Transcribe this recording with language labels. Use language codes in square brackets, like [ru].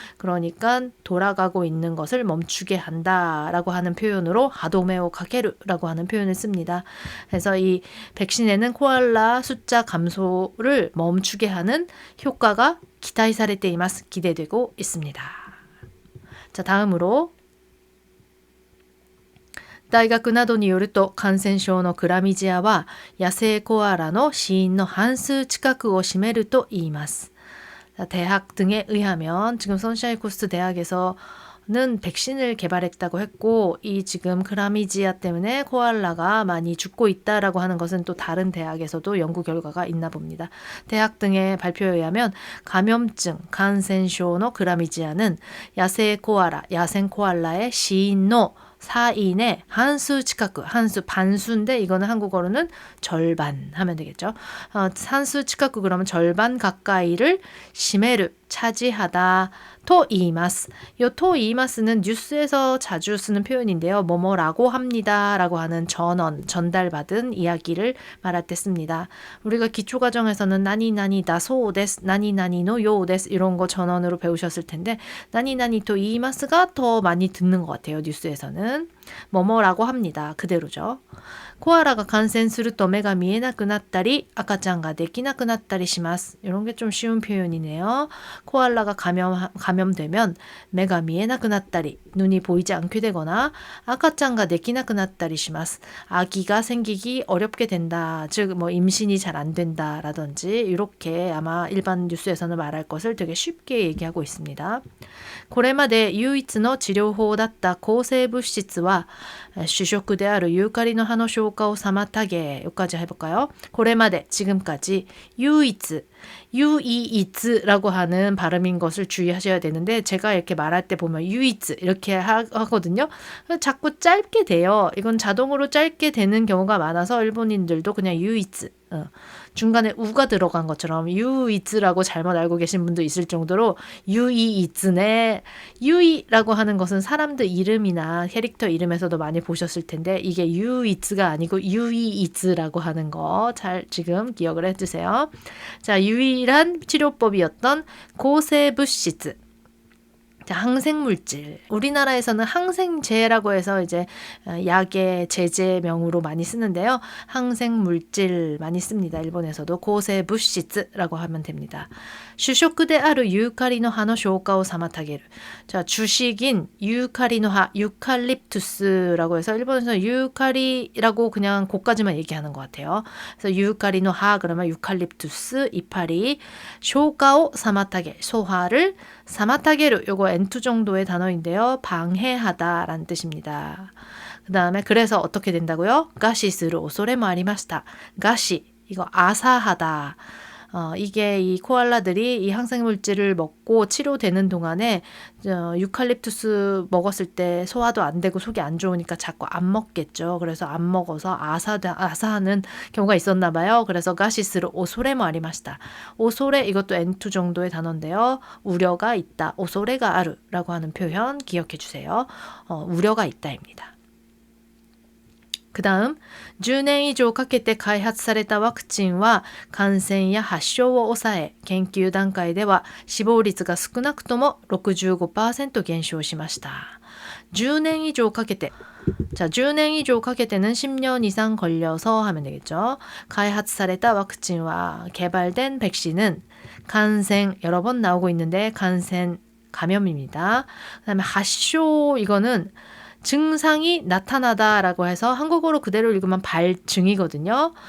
[ko] 그러니까 돌아가고 있는 것을 멈추게 한다라고 하는 표현으로 하도메오 카케르라고 하는 표현을 씁니다. 그래서 이 백신에는 코알라 숫자 감소를 멈추게 하는 효과가 기대사레테 이마스, 기대되고 있습니다. [ja] 자, 다음으로 大学などによると感染症のクラミジアは野生コアラの死因の半数近くを占めるといいます. [ko] 대학 등에 의하면 지금 선샤인 코스트 대학에서는 백신을 개발했다고 했고, 이 지금 클라미지아 때문에 코알라가 많이 죽고 있다라고 하는 것은 또 다른 대학에서도 연구 결과가 있나 봅니다. 대학 등의 발표에 의하면 감염증, 간센쇼노 클라미지아는 야생 코알라의 시인노 사인의 한수 치카크, 한수 반수인데 이거는 한국어로는 절반 하면 되겠죠. 한수 치카크 그러면 절반 가까이를 시메르, 차지하다 토 이마스. 요 토 이마스는 뉴스에서 자주 쓰는 표현인데요. 뭐뭐라고 합니다 라고 하는 전달받은 이야기를 말할 때 씁니다. 우리가 기초과정에서는 나니나니다 소데스, 나니나니노 요데스 이런 거 전언으로 배우셨을 텐데 나니나니 토 이마스가 더 많이 듣는 것 같아요. 뉴스에서는 뭐뭐라고 합니다. 그대로죠. [ja] 코알라가 감염すると 目が見えなくなったり赤ちゃんができなくなったりします. [ko] 이런 게 좀 쉬운 표현이네요. 코알라가 감염되면 [ja] 目が見えなくなったり [ko] 눈이 보이지 않게 되거나 [ja] 赤ちゃんができなくなったりします. [ko] 아기가 생기기 어렵게 된다. 즉 뭐 임신이 잘 안 된다라든지 이렇게 아마 일반 뉴스에서는 말할 것을 되게 쉽게 얘기하고 있습니다. [ja] これまで唯一の治療法だった抗生物質は主食であるユーカリの葉の消化を妨げ. [ko] 여기까지 해볼까요? これまで 지금까지 유이이츠라고 하는 발음인 것을 주의하셔야 되는데 제가 이렇게 말할 때 보면 유이츠 이렇게 하거든요. 자꾸 짧게 돼요. 이건 자동으로 짧게 되는 경우가 많아서 일본인들도 그냥 유이츠 중간에 우가 들어간 것처럼 유이츠라고 잘못 알고 계신 분도 있을 정도로 유이이츠네. 유이라고 하는 것은 사람들 이름이나 캐릭터 이름에서도 많이 보셨을 텐데 이게 유이츠가 아니고 유이이츠라고 하는 거 잘 지금 기억을 해주세요. 자, 유일한 치료법이었던 고세부시즈. 자, 항생물질. 우리나라에서는 항생제라고 해서 이제 약의 제제명으로 많이 쓰는데요. 항생물질 많이 씁니다. 일본에서도 고세부시즈라고 하면 됩니다. [ja] 주식であるユーカリの葉の消化を妨げる. [ko] 자, 주식인 유카리노 하, 유칼립투스라고 해서 일본에서는 유카리라고 그냥 그까지만 얘기하는 것 같아요. 그래서 유카리노 하 그러면 유칼립투스 이파리, [ja] 消化を 妨げ, [ko] 소화를 [ja] 妨げる. [ko] 요거 N2 정도의 단어인데요. 방해하다라는 뜻입니다. 그 다음에 그래서 어떻게 된다고요? 가시스루 오소레모 아리마시타. 가시, 이거 아사하다. 이게 이 코알라들이 이 항생물질을 먹고 치료되는 동안에 유칼립투스 먹었을 때 소화도 안 되고 속이 안 좋으니까 자꾸 안 먹겠죠. 그래서 안 먹어서 아사하는 경우가 있었나 봐요. 그래서 가시스로 오소레모 아리마시다. 오소레 이것도 N2 정도의 단어인데요. 우려가 있다. 오소레가 아루라고 하는 표현 기억해 주세요. 우려가 있다입니다. [ja] 그 다음 10年以上かけて開発されたワクチンは感染や発症を抑え、研究段階では死亡率が少なくとも 65% 減少しました. 10年以上かけて [ko] 자, 10年以上かけて는 10년 이상 걸려서 하면 되겠죠. [ja] 開発された ワクチン [ko] 와 개발된 백신은感染 여러 번 나오고 있는데感染 감염입니다. 그 다음에発症 이거는 증상이 나타나다라고 해서 한국어로 그대로 읽으면 발증이거든요.